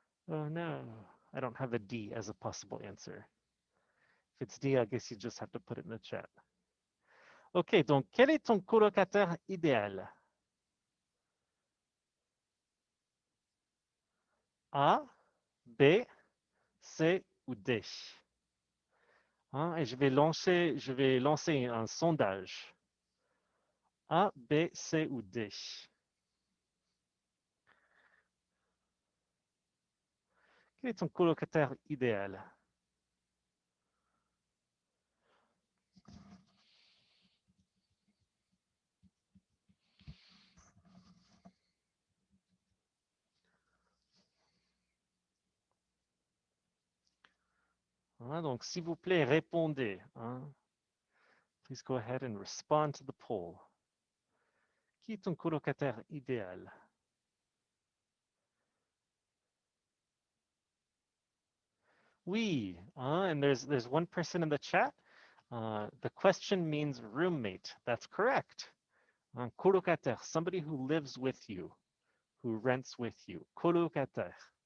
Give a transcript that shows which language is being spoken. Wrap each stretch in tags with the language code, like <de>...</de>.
<en>Oh no, I don't have a D as a possible answer. If it's D, I guess you just have to put it in the chat.</en> <fr>OK, donc quel est ton colocataire idéal? A, B, C ou D? Et je vais lancer un sondage. A, B, C ou D? Quel est ton colocataire idéal? Donc, s'il vous plaît, répondez.</fr> <en>Please go ahead and respond to the poll.</en> <fr>Qui est ton colocataire idéal? Oui,</fr> <en>and there's one person in the chat. The question means roommate. That's correct. Colocataire, somebody who lives with you, who rents with you. Colocataire.</en>